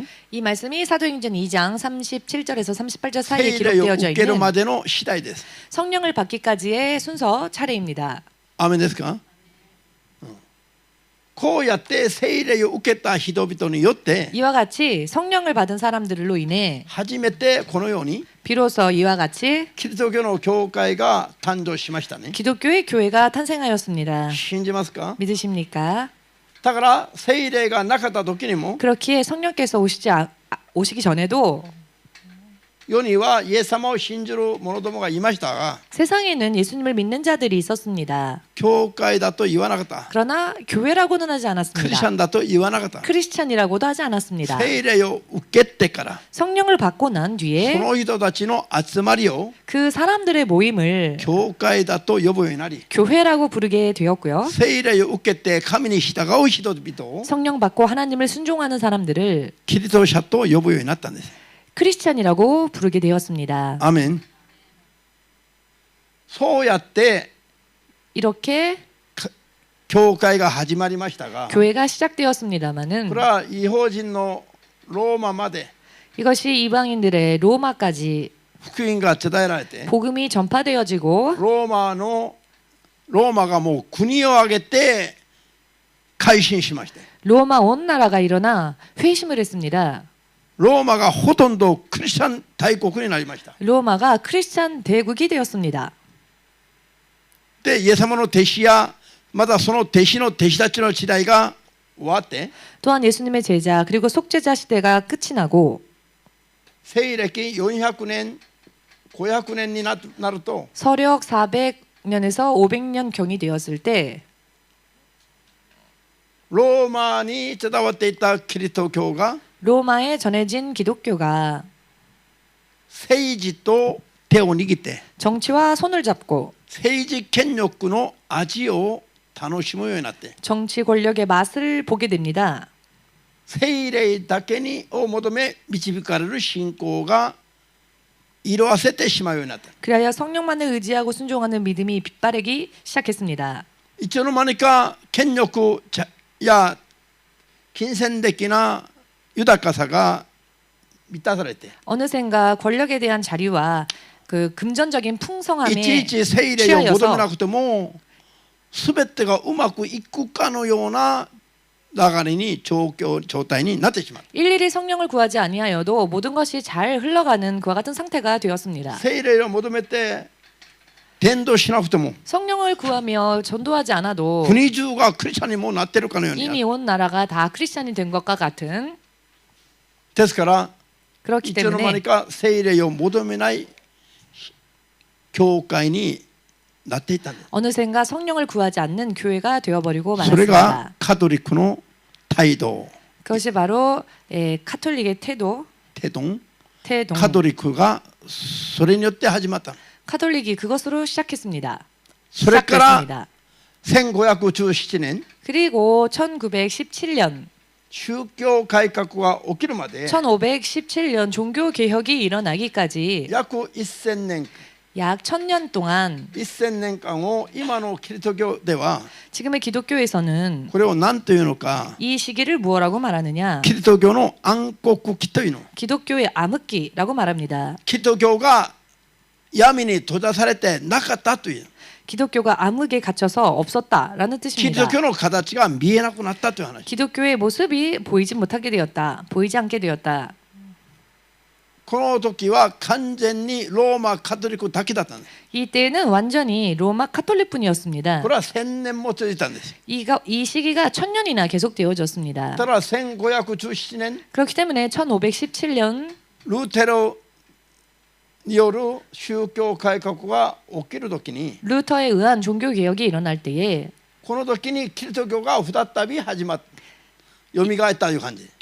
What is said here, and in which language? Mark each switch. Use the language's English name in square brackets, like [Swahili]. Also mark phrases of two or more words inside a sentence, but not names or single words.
[Korean] 이 말씀이 사도행전 2장 37절에서 38절 사이에 [Japanese] 聖霊を [Korean] 기록되어져 [Japanese] 受ける [Korean] 있는 [Japanese] までの次第です。 [Korean] 성령을 받기까지의 순서 차례입니다. [Japanese] アメンですか？こうやって聖霊を受けた人々によって [Korean] 이와 같이 성령을 받은 사람들로 인해 [Japanese] 初めてこのように [Korean] 비로소 이와 같이 [Japanese] キリスト教の教会が誕生しましたね。 [Korean] 기독교의 교회가 탄생하였습니다. [Japanese] 信じますか？ [Korean] 믿으십니까? [Japanese] だから聖霊がなかった時にも [Korean] 그렇기에 성령께서 오시기 전에도 [Japanese] 世にはイエス様を信じる者どもがいましたが [Korean] 세상에는 예수님을 믿는 자들이 있었습니다. [Japanese] 教会だと言わなかった。 [Korean] 그러나 교회라고는 하지 [Japanese] クリスチャ [Korean] 않았습니다. [Japanese] ンだと言わなかった。 [Korean] 크리스찬이라고도 하지 않았습니다. [Japanese] 聖霊を受けてから [Korean] 성령을 받고 난 [Japanese] そ [Korean] 뒤에 [Japanese] の人たちの集まりを [Korean] 그 사람들의 모임을 [Japanese] 教会だと呼ぶようになり [Korean] 교회라고 부르게 되었고요. [Japanese] 聖霊を受けて神に従う人々を [Korean] 성령 받고 하나님을 순종하는 사람들을 [Japanese] キリスト者と呼ぶようになったんです。 [Korean] 크리스찬이라고 부르게 되었습니다. [Japanese] アメン。そうやって [Korean] 이렇게 [Japanese] 教会が始まりましたが [Korean] 교회가 시작되었습니다마는 [Japanese] これは異邦人のローマまで [Korean] 이것이 이방인들의 로마까지 [Japanese] 福音が伝えられて [Korean] 복음이 전파되어지고 [Japanese] ローマがもう国を挙げて改心しまして [Korean] 로마 온 나라가 일어나 회심을 했습니다. [Japanese] ローマがほとんどクリスチャン大国になりました。 [Korean] 로마가 크리스찬 대국이 되었습니다. [Japanese] でイエス様の弟子やまたその弟子の弟子たちの時代が終わって [Korean] 또한 예수님의 제자 그리고 속죄자 시대가 끝이 나고 [Japanese] 西暦400年500年になると [Korean] 서력 400년에서 500년 경이 되었을 때 [Japanese] ローマに伝わっていたキリスト教が [Korean] 로마에 전해진 기독교가 [Japanese] 政治と手を握って [Korean] 정치와 손을 잡고 [Japanese] 政治権力の味を楽しむようになって [Korean] 정치 권력의 맛을 보게 됩니다. [Japanese] 聖霊だけにを求め導かれる信仰が色あせてしまうようになった。 [Korean] 그리하여 성령만을 의지하고 순종하는 믿음이 빛바래기 시작했습니다. [Japanese] いつの間にか権力や金銭的な豊かさが満たされて [Korean] 어느샌가 권력에 대한 자리와 그 금전적인 [Japanese] いち [Korean] 풍성함에 [Japanese] いち聖霊を求めな [Korean] 취하여서 [Japanese] くても全てがうまくいくかのような流れに状態になってしまう。 [Korean] 일일이 성령을 구하지 아니하여도 모든 것이 잘 흘러가는 그와 같은 상태가 되었습니다. [Japanese] 聖霊を求めて伝道しなくても [Korean] 성령을 구하며 전도하지 않아도 [Japanese] 国中がクリスチャンにもうなってるかのようにな [Korean] 이미 온 나라가 다 크리스찬이 된 것과 같은 [Japanese] ですから [Korean] 그렇기 [Japanese] いつの間に [Korean] 때문에 [Japanese] か聖霊を求めない教会になっていったんです。 [Korean] 어느샌가 성령을 구하지 않는 교회가 되어버리고 [Japanese] それが [Korean] 말았습니다. [Japanese] カトリックの態度 [Korean] 그것이 바로 카톨릭의 태동 [Japanese] カトリックがそれによって始まった。 [Korean] 카톨릭이 그것으로 시작했습니다. [Japanese] それから [Korean] 시작됐습니다. [Japanese] 1517年 [Korean] 그리고 1917년 [Japanese] 宗教改革が起きるまで [Korean] 1517년 종교 개혁이 일어나기까지 [Japanese] 約1000年 [Korean] 약 1000년 동안 [Japanese] 1000 年間を今のキリスト教では [Korean] 지금의 기독교에서는 [Japanese] これを何というのか [Korean] 이 시기를 무엇라고 말하느냐 [Japanese] キリスト教の暗黒期というの [Korean] 기독교의 암흑기라고 말합니다. [Japanese] キリスト教が闇に閉ざされてなかったという [Korean] 기독교가 암흑에 갇혀서 없었다라는 [Japanese] キリス [Korean] 뜻입니다. [Japanese] ト教の形が見えなくなったという話。 [Korean] 기독교의 모습이 보이지 못하게 되었다. 보이지 않게 되었다. [Japanese] この時は完全にローマカトリックだけだったんです。 [Korean] 이때는 완전히 로마 카톨릭뿐이었습니다. [Japanese] これは1000年も続いたんです。 [Korean] 이 시기가 1000년이나 계속되어졌습니다. [Japanese] ただ1517年 [Korean] 그렇기 때문에 1517년 [Japanese] ルーテルによる宗教改革が起きるときに [Korean] 루터에 의한 종교 개혁이 일어날 때에 [Japanese] この時にキリスト教が再び始まっ蘇ったという感じ